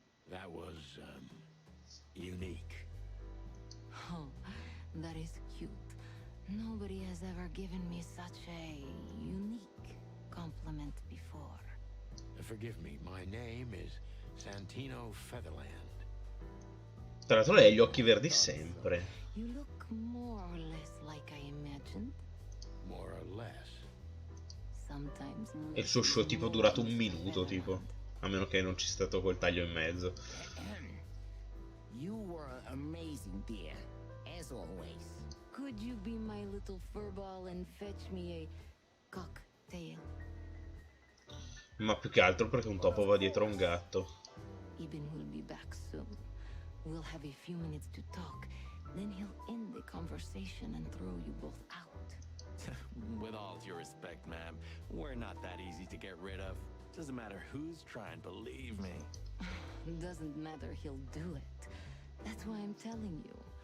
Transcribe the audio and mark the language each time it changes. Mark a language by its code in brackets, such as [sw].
[en] That was, unique. Oh, that is cute. Nobody has ever given me such a unique compliment before. Forgive me, my name is Santino Featherland. [it] Tra l'altro lei ha gli occhi verdi sempre. [en] You look more or less like I imagined. More or less. Sometimes. [it] E il suo show tipo durato 1 minuto, tipo. A meno che non ci sia stato quel taglio in mezzo. [en] You were amazing, dear, as always. Could you be my little furball and fetch me a cocktail? [it] Ma più che altro perché un topo va dietro a un gatto. [en] Eben will be back soon. We'll have a few minutes to talk. Then he'll end the conversation and throw you both out. With all due respect, ma'am, we're not that easy to get rid of. Doesn't matter who's trying, believe me. Doesn't matter, he'll do it. That's why I'm telling you.